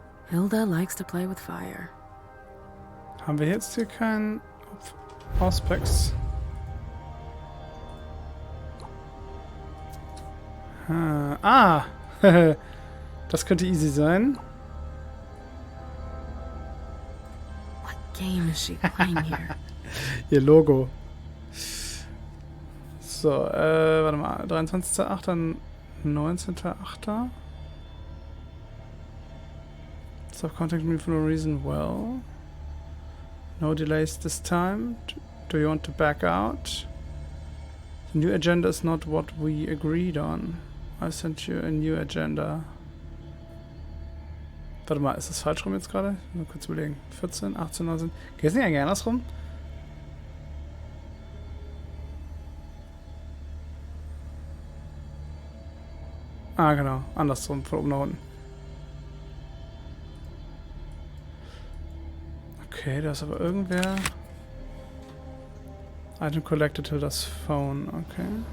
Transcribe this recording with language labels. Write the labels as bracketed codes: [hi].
[en] Hilda likes to play with fire. [de] Haben wir jetzt hier keinen Auspex? Das könnte easy sein. [en] What game is she playing here? [de] Ihr Logo. So, warte mal. 23.08., 19.08. [en] Stop contacting me for no reason. Well, no delays this time. Do you want to back out? The new agenda is not what we agreed on. I sent you a new agenda. [de] Warte mal, ist das falsch rum jetzt gerade? Nur kurz überlegen. 14, 18, 19. Geht es nicht eigentlich andersrum? Ah, genau. Andersrum, von oben nach unten. Okay, da ist aber irgendwer. [en] Item collected to das Phone, okay.